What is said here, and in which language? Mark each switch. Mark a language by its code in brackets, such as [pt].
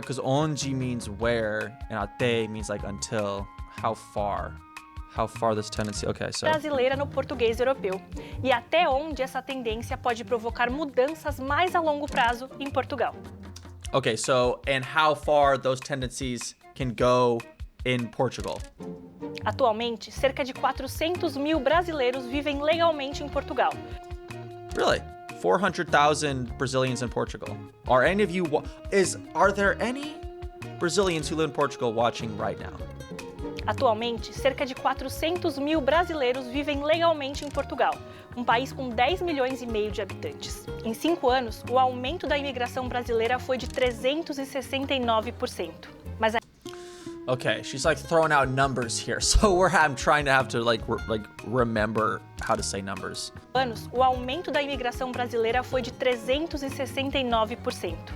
[en] Because onde means where and até means like until, how far this tendency. Okay, so [pt] brasileira no português europeu e até onde essa tendência pode provocar mudanças mais a longo prazo em Portugal. [en] Okay, so and how far those tendencies can go in Portugal. [pt] Atualmente, cerca de 400 mil brasileiros vivem legalmente em Portugal. [en] Really? 400,000 Brazilians in Portugal. Are there any Brazilians who live in Portugal watching right now? [pt] Atualmente, cerca de 400 mil brasileiros vivem legalmente em Portugal, um país com 10 milhões e meio de habitantes. Em 5 anos, o aumento da imigração brasileira foi de 369%. Mas [en] Okay, she's like throwing out numbers here. So I'm trying to have to remember how to say numbers. [pt] o aumento da imigração brasileira foi de 369%.